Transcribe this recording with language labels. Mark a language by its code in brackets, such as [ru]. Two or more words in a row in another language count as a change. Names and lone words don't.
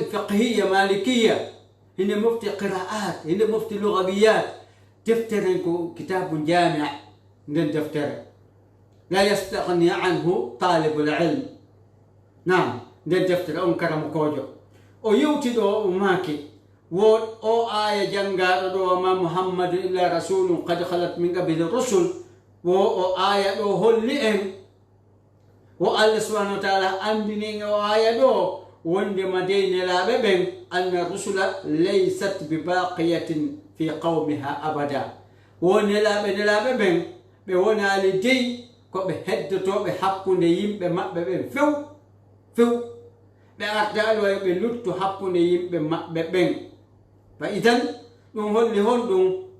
[ar] فقهية مالكية [ff] hinde mofti qira'at hinde mofti lugawiyat deftere ko [ar] كتاب جامع' [ff] nden deftere [ar] لا يستغني عنه طالب العلم [ff] nam nden deftere on karamokojo o yewti ɗo o maaki wo o aya jangaɗo ɗo [ar] ما محمد إلا رسول قد خلت من قبل الرسل [ff] wo o aya ɗo holli en wo Allah [ar] سبحانه وتعالى [ff] andini o aya ɗo wondema dey nelaɓe ɓen [ar] أن الرسل ليست بباقية في قومها أبدا [ff] wo nelaɓe ɓen ɓe wonali dey koɓe heddotoɓe hakkunde yimɓe maɓɓe ɓen few ɓe ardaɗo e ɓe luttu hakkunde yimɓe maɓɓe ɓen [ar] فإذن [ff] ɗum holli hon ɗum